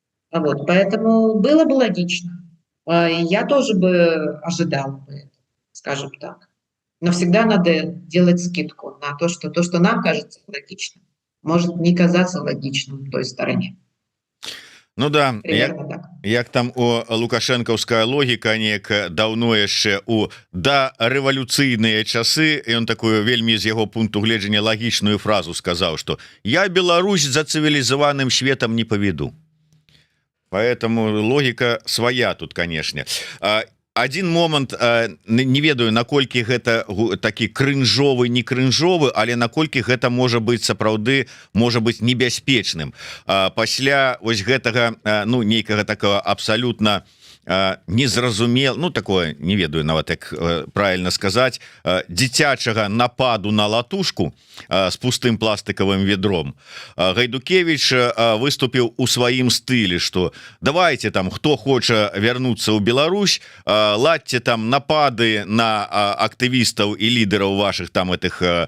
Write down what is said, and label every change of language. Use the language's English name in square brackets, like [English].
[Russian] Вот, поэтому было бы логично. Я тоже бы ожидала бы это, скажем так. Но всегда надо делать скидку на то, что нам кажется логичным, может не казаться логичным той стороне. Ну да, Примерно так. [Belarusian] як там у лукашэнкаўская логіка неяк даўно яшчэ у рэвалюцыйныя часы, ён такую вельмі з яго пункту гледжання лагічную фразу сказаў, что я Беларусь за цывілізаваным светом не паведу. [Russian] Поэтому логика своя тут, конечно. Один момант, [Belarusian] не ведаю, наколькі гэта такі крынжовы, не крынжовы, але наколькі гэта можа быць сапраўды, можа быць небяспечным. Пасля вось гэтага, ну, нейкага такого абсолютно незразумел, ну такое, не ведаю нават як правильно сказать, дзіцячага нападу на латушку [Russian] с пустым пластиковым ведром, [Belarusian] Гайдукевич выступил у сваім стылі, что давайте там, кто хоча вернуться ў Беларусь, ладьте там напады на актывістаў і лідараў ваших там этих